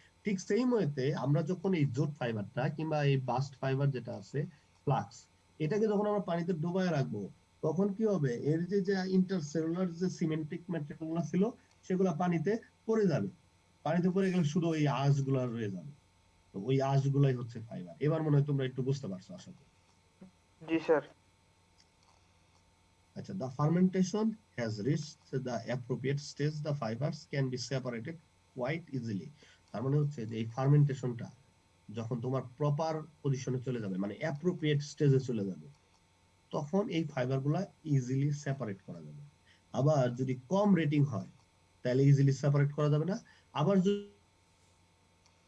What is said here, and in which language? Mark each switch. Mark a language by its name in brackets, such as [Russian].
[Bangla] ঠিক সেই মতে আমরা যখন এই জুট ফাইবারটা কিংবা এই বাস্ট ফাইবার যেটা আছে, ফ্লাক্স, এটাকে যখন আমরা পানিতে ডুবায় রাখবো, তখন কি হবে? এর যে যে ইন্টারসেলুলার যে সিমেন্টিক ম্যাটেরিয়াল ছিল, সেগুলো পানিতে পড়ে যাবে। পানিতে পড়ে গেলে শুধু ওই আঁশগুলো রয়ে যাবে। তো ওই আঁশগুলাই হচ্ছে ফাইবার। এবার মনে হয় তোমরা একটু বুঝতে পারছো, আশা করি। জি স্যার [English] আচ্ছা, the fermentation has reached the appropriate stage, the fibers can be separated quite easily. [Bangla] তার মানে হচ্ছে যে এই ফার্মেন্টেশনটা যখন তোমার প্রপার পজিশনে চলে যাবে, মানে অ্যাপ্রোপ্রিয়েট স্টেজে চলে যাবে, তখন এই ফাইবারগুলা ইজিলি সেপারেট করা যাবে। আবার যদি কম রেটিং হয় তাহলে ইজিলি সেপারেট করা যাবে না। আবার যদি